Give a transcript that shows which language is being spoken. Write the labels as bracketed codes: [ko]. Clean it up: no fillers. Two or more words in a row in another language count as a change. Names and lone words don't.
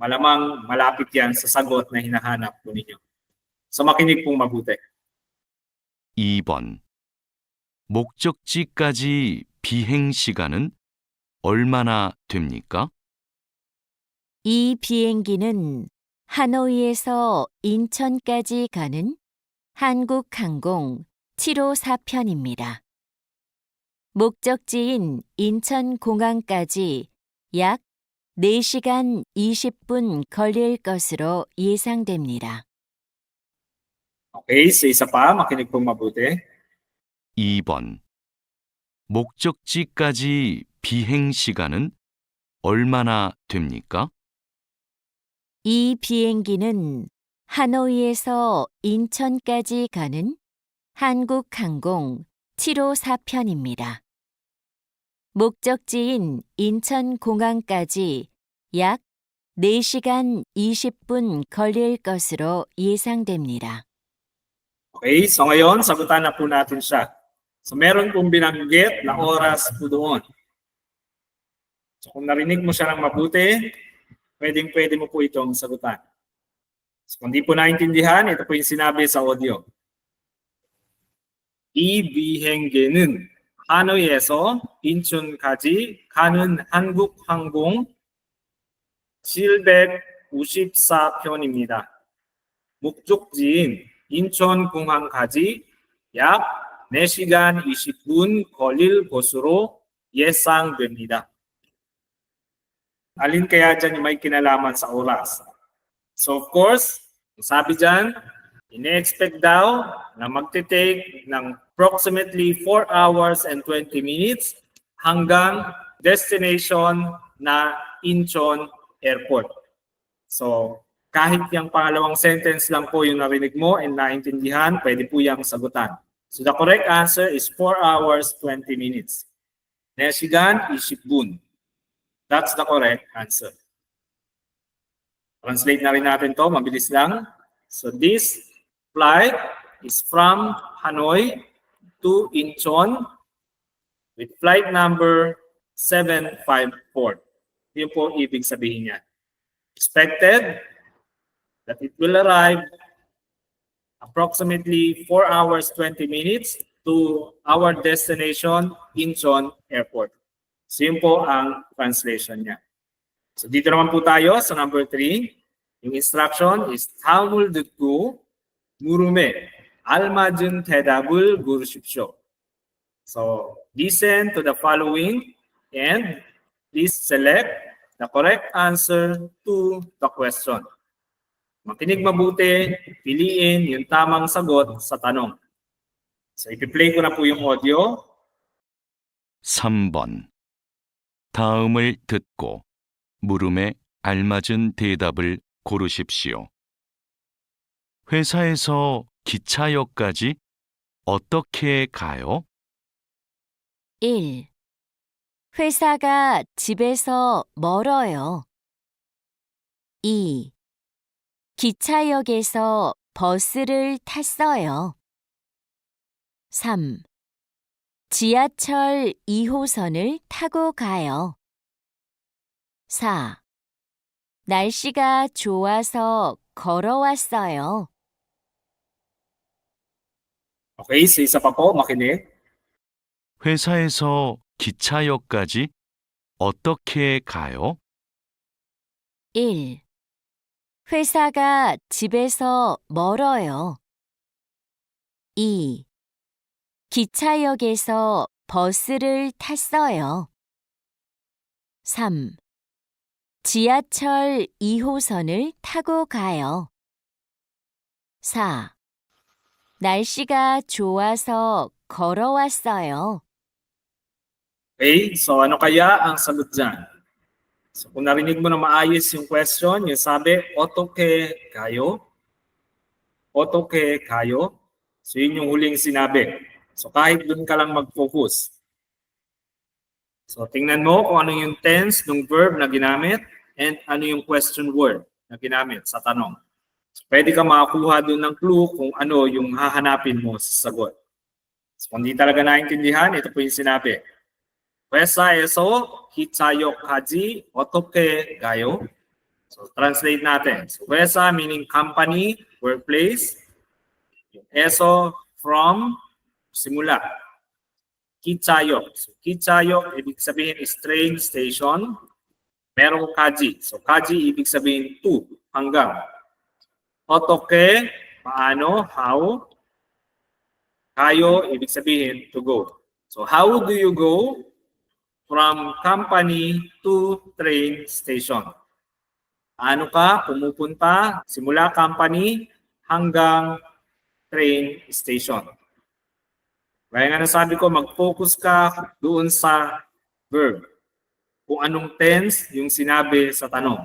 [tl] malamang malapit yan sa sagot na hinahanap po ninyo. So makinig pong mabuti. [ko] 2번. 목적지까지 비행 시간은 얼마나 됩니까? 이 비행기는 하노이에서 인천까지 가는 한국항공 754편입니다. 목적지인 인천공항까지 약 4시간 20분 걸릴 것으로 예상됩니다. [en] Okay, so [tl] isa pa, makinig pong mabuti. [ko] 2번. 목적지까지 비행 시간은 얼마나 됩니까? 이 비행기는 하노이에서 인천까지 가는 한국항공 754편입니다. 목적지인 인천공항까지 약 4시간 20분 걸릴 것으로 예상됩니다. [en] Okay, so [tl] ngayon, sagutan na po natin siya. So meron pong binanggit na oras po doon. So kung narinig mo siya ng mabuti, pwede mo po itong sagutan. So kung di po naintindihan, ito po yung sinabi sa audio. [ko] 이 비행기는 하노이에서 인천까지 가는 한국항공 754편입니다. 목적지인 인천공항까지 약 4시간 20분 걸릴 것으로 예상됩니다. [tl] Alin kaya dyan yung may kinalaman sa oras? [en] So of course, [tl] sabi dyan, ine-expect daw na magte-take ng [en] approximately 4 hours and 20 minutes [tl] hanggang destination na Incheon Airport. So kahit yung pangalawang sentence lang po yung narinig mo and naintindihan, pwede po yung sagutan. [en] So the correct answer is 4 hours 20 minutes. [ko] 4시간 20분. [en] That's the correct answer. [tl] Translate na rin natin to, mabilis lang. [en] So this flight is from Hanoi to Incheon with flight number 754. [tl] Yun po ibig sabihin niya. [en] Expected that it will arrive approximately 4 hours 20 minutes to our destination, Incheon Airport. [tl] So yun po ang translation niya. So dito naman po tayo sa number 3. [ko] Yung [en] instruction is [ko] 다음을 듣고 물음에 알맞은 대답을 고르십시오. [en] So listen to the following and please select the correct answer to the question. [tl] Makinig mabuti, piliin yung tamang sagot sa tanong. So ipi-play ko na po yung audio. [ko] 3번. 다음을 듣고 물음에 알맞은 대답을 고르십시오. 회사에서 기차역까지 어떻게 가요? 1. 회사가 집에서 멀어요. 2. 기차역에서 버스를 탔어요. 3. 지하철 2호선을 타고 가요. 4. 날씨가 좋아서 걸어왔어요. [en] Okay, so [tl] isa pa po, makinig. [ko] 회사에서 기차역까지 어떻게 가요? 1. 회사가 집에서 멀어요. 2. 기차역에서 버스를 탔어요. 3. 지하철 2호선을 타고 가요. 4. 날씨가 좋아서 걸어왔어요. [en] Okay, so [tl] ano kaya ang sagot dyan? So kung narinig mo na maayos yung question, yung sabi, [ko] 어떻게 가요? 어떻게 가요? [tl] So yun yung huling sinabi. So kahit dun ka lang mag-focus. So tingnan mo kung ano yung tense ng verb na ginamit and ano yung question word na ginamit sa tanong. So pwede ka makakuha dun ng clue kung ano yung hahanapin mo sa sagot. So kung di talaga naintindihan, ito po yung sinabi. [ko] 회사에서 기차역까지 어떻게 가요? [tl] So, translate natin. So, 회사 [en] meaning company, workplace. [tl] Yung eso, from, simula. Kichayok. So, kichayok, ibig sabihin is [en] train station. [tl] Merong kaji. So, kaji, ibig sabihin to, hanggang. Otoke, paano, how. Kayo, ibig sabihin [en] to go. So, how do you go from company to train station? [tl] Ano ka pumupunta simula company hanggang [en] train station? [tl] Kaya nga nasabi ko, mag-focus ka doon sa verb. Kung anong tense yung sinabi sa tanong.